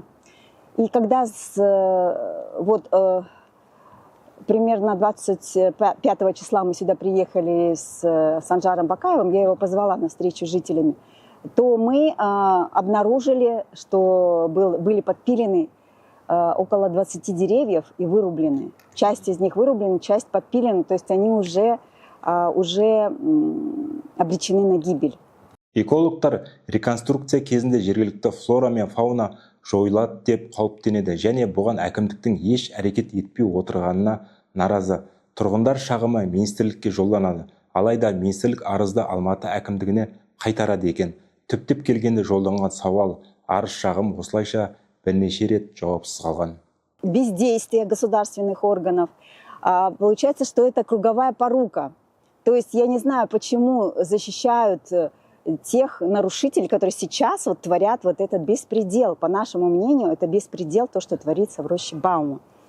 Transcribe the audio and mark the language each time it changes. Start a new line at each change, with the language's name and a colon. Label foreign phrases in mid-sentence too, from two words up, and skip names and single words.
Russian: И когда примерно 25 числа мы сюда приехали с Санжаром Бакаевым, я его позвала на встречу с жителями, то мы обнаружили, что были подпилены около 20 деревьев и вырублены. Часть из них вырублены, часть подпилены, то есть они уже обречены на гибель.
Kazakh: Экологтар реконструкция кезінде жергілікті флора мен фауна жойылады деп қауіптенеді және бұған әкімдіктің еш әрекет етпей отырғанына наразы. Тұрғындар шағымы министрлікке жолданады. Алайда министрлік арызды Алматы әкімдігіне қайтарады екен. Түптеп келгенде жолданған сауал, арыз шағым осылайша бірнеше рет жауапсыз қалған.
Russian: Бездействие государственных органов. Получается, что это круговая порука. То есть я не знаю, почему защищают тех нарушителей, которые сейчас вот творят вот этот беспредел. По нашему мнению, это беспредел, то, что творится в роще Баума.